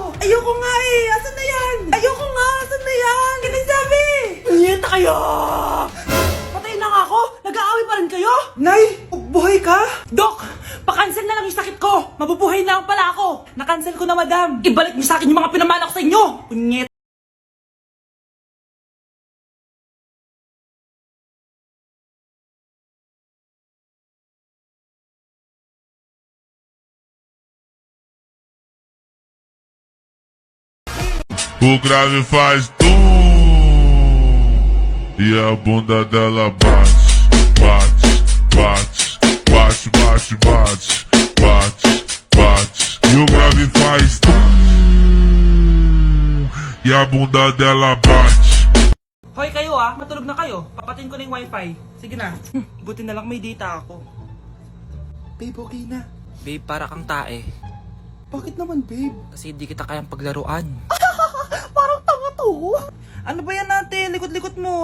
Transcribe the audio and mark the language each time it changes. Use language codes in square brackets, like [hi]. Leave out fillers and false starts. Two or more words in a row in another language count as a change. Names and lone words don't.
[tl] Ayoko nga eh! Asan na yan? Ayoko nga! Asan na yan? Akin na yung sabi! Punyeta kayo! Patay na nga ako! Nag-aaway pa rin kayo? Nay! Buhay ka? Dok! Pakancel na lang yung sakit ko! Mabubuhay na lang pala ako! Nakancel ko na, madam! Ibalik niyo sa akin yung mga pinamana ko sa inyo! Punyeta! [pt] O grave faz e a bunda dela bate, bate, bate, bate, bate, bate, bate. E o grave faz e a bunda dela bate. [tl] Hoy kayo matulog na kayo. Papatin ko na yung wifi. Sige na. Buti na lang may data ako. Babe, okay na. Babe, para kang tae. Bakit naman, babe? Kasi hindi kita kayang paglaruan. Parang tanga to. Ano ba yan natin? Likot-likot mo.